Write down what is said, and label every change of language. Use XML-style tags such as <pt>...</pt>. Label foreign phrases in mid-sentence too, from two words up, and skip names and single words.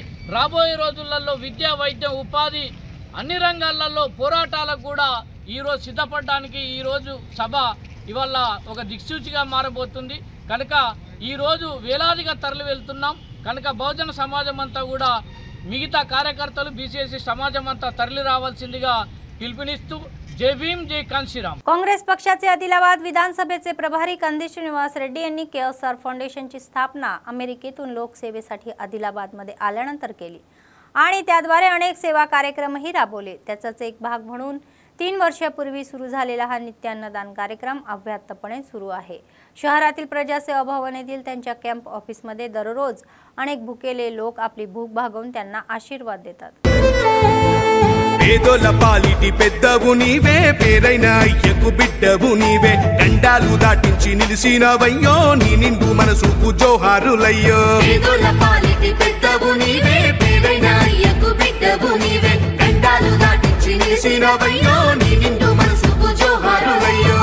<te>రాబోయే రోజులలో విద్య, వైద్యం, ఉపాధి అన్ని రంగాలలో పోరాటాలకు కూడా ఈరోజు సిద్ధపడడానికి ఈరోజు సభ ఇవాళ ఒక దిక్సూచిగా మారబోతుంది. కనుక ఈరోజు వేలాదిగా తరలి వెళ్తున్నాం. కనుక బహుజన సమాజం అంతా కూడా మిగతా కార్యకర్తలు బీసీఎస్సీ సమాజం అంతా తరలి రావాల్సిందిగా पिलुपुनिस्तू</te> <hi>जय भीम जय कांशीराम.</hi> <mr>काँग्रेस पक्षाचे आदिलाबाद विधानसभेचे प्रभारी कंदी श्रीनिवास रेड्डी यांनी केएसआर फाउंडेशनची स्थापना अमेरिकेतून लोकसेवेसाठी आदिलाबादमध्ये आल्यानंतर केली आणि त्याद्वारे अनेक सेवा कार्यक्रमही राबवले. त्याचाच एक भाग म्हणून 3 वर्षापूर्वी सुरू झालेला हा नित्य अन्नदान कार्यक्रम अव्याहतपणे सुरू आहे. शहरातील प्रजासेवा भवन येथील त्यांच्या</mr> <en>camp officeमध्ये</en> <mr>दररोज अनेक भुकेले लोक आपली भूक भागवून त्यांना आशीर्वाद देतात.</mr> <te>పేదోల పాలిటి పెద్దవు నీవే, పేరైన అయ్యకు బిడ్డవు నీవే, గండాలు దాటించి నిలిసినవయ్యో, నీ నిండు మనసుకు జోహారులయ్యో. పేదోల పాలిటి పెద్దవు నీవే, పేరైన అయ్యకు బిడ్డవు నీవే, గండాలు దాటించి నిలిసినవయ్యో, నీ నిండు మనసుకు జోహారులయ్యో.</te>